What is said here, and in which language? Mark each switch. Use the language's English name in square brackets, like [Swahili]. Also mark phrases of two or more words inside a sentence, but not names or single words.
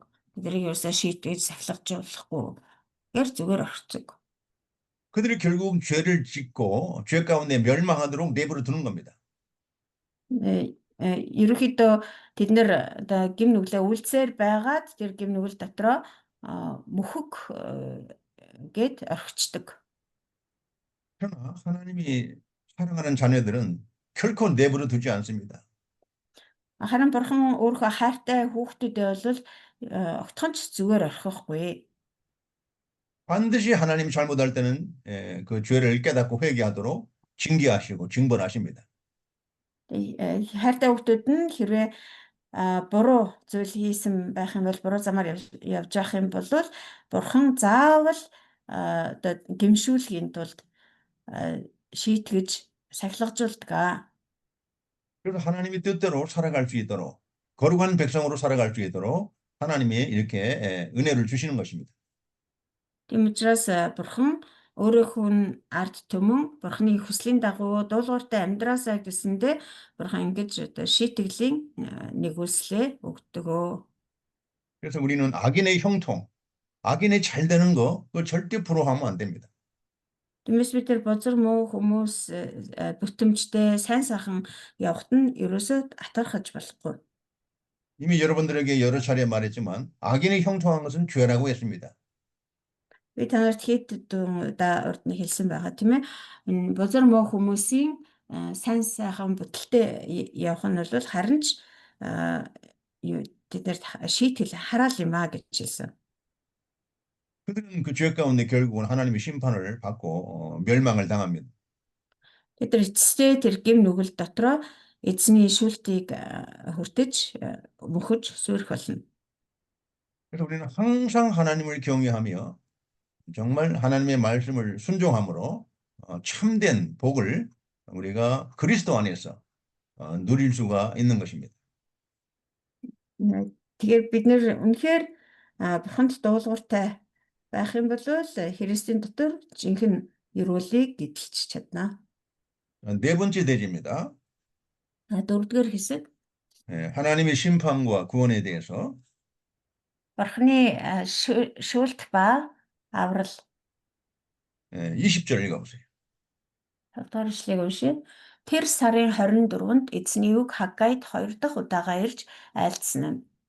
[Mongolian] Тэднийг ерөөсөө шийтгэж сахилгажуулахгүй гэр зүгээр орхицдог. [Korean] 그들이 결국 죄를 짓고 죄 가운데 멸망하도록 내버려 두는 겁니다. [Mongolian] Ерөнхийдөө тэд нэр одоо гим нүглээ үлдсээр байгаад тэр гим нүгэл дотроо мөхөг гээд орхичдаг. [Korean] 그러나 하나님이 사랑하는 자녀들은 결코 내버려 두지 않습니다. [Mongolian] Харин бурхан өөрөө хайртай хүүхдүүдээ бол огтхонч зүгээр орхихгүй. [Korean] 반드시 하나님이 잘못할 때는 그 죄를 깨닫고 회개하도록 징계하시고 징벌하십니다. [Mongolian] Хайртай хүүхдүүд нь хэрвээ буруу зүйл хийсэн байх юм бол буруу замаар явж байх юм бол бурхан заавал одоо гэмшүүлэхийн тулд шийтгэж сахилгажуулдаг. [Korean] 그래서 하나님이 뜻대로 살아갈 수 있도록 거룩한 백성으로 살아갈 수 있도록 하나님이 이렇게 은혜를 주시는 것입니다. [Mongolian] Тийм учраас бурхан өөрийнхөө ард түмэн бурханы хүслийн дагуу дуулууртай амьдраасаа гэсэндэ бурхан ингэж одоо шийтгэлийг нэгүслээ өгдөгөө. [Korean] 그래서 우리는 악인의 형통, 악인의 잘 되는 거 그걸 절대 부러워하면 안 됩니다. [Mongolian] Тиймээс бид тэр бозар муу хүмүүс бүтэмжтэй сайн сайхан явахт нь ерөөсөө атархаж болохгүй. [Korean] 이미 여러분들에게 여러 차례 말했지만 악인의 형통한 것은 죄라고 했습니다. [Mongolian] Би танарт хэд удаа урд нь хэлсэн байгаа тийм ээ. Энэ бозар муу хүмүүсийн сайн сайхан бүтэлтэй явах нь бол харин ч тэднэрт шийтгэл хараал юм аа гэж хэлсэн. [Korean] 그들은 그 죄 가운데 결국은 하나님의 심판을 받고 멸망을 당합니다. [Mongolian] Тэр эцэстээ тэр гим нүгэл дотроо эзний шүүлтийг хүртэж мөхөж сүрэх болно. [Korean] 그래서 우리는 항상 하나님을 경외하며 정말 하나님의 말씀을 순종함으로 참된 복을 우리가 그리스도 안에서 누릴 수가 있는 것입니다. [Mongolian] Тэгэхээр бид нэр үнэхээр бурханд дуулууртай байх юм бол Христийн дотор жинхэнэ эрүүлийг эдэлж чадна. [Korean] 네 번째 대지입니다. [Mongolian] Дөрөвдүгээр хэсэг [Korean] 하나님의 심판과 구원에 대해서 [Mongolian] бурханы шүүлт ба аврал [Korean] 20절 읽어보세요. [Mongolian] тавдугаар ишлэгийг уншия. Тэр сарын 24-нд эзний үг Хаггайд 2 дахь удаага ирж айлдсан юм.